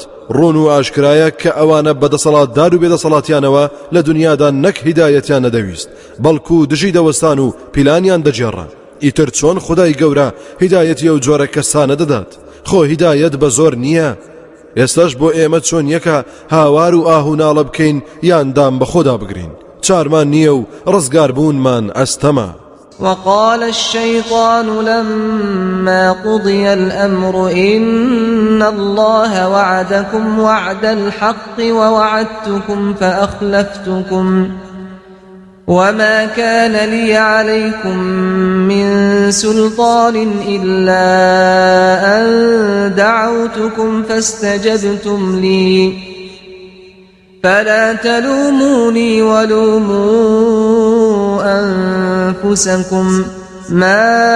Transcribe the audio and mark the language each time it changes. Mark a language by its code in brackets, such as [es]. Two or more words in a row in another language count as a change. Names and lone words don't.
[ckb] ڕوون و ئاشکرایە کە ئەوانە بەدەسەڵاتدار و بێدەسەڵاتیانەوە لە دنیادا نەک هیدایەتیان نەدەویست بەڵکو دژی دەوەستان و پیلانیان دەجێڕا ئیتر چۆن خدای گەورە هیدایەتی ئەو جۆرە کەسانە دەدات خۆ هیدایەت بە زۆر نییە ئێستاش بۆ ئێمە چۆن یەکە هاوار و ئاهوناڵە بکەین یان دام بە خۆدا بگرین چارمان نییە و ڕزگار بوونمان ئەستەمە [ar] وقال الشيطان لما قضي الأمر إن الله وعدكم وعد الحق ووعدتكم فأخلفتكم وما كان لي عليكم من سلطان إلا أن دعوتكم فاستجبتم لي فلا تلوموني ولوموا أنفسكم ما